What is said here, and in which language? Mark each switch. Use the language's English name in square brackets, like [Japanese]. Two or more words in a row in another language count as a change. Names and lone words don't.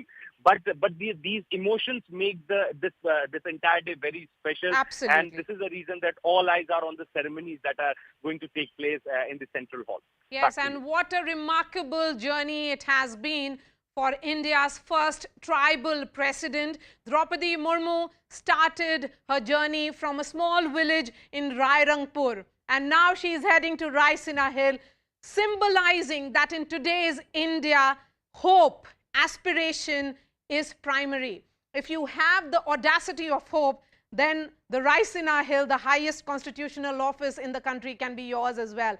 [English] But these emotions make this entire day very special. Absolutely. And this is the reason that all eyes are on the ceremonies that are going to take place in the Central Hall. Yes, and what a remarkable journey it has been for India's first tribal president. Droupadi Murmu started her journey from a small village in Rairangpur, and now she is heading to Raisina Hill, symbolizing that in today's India, hope, aspiration is primary. If you have the audacity of hope, then the Raisina Hill, the highest constitutional office in the country, can be yours as well.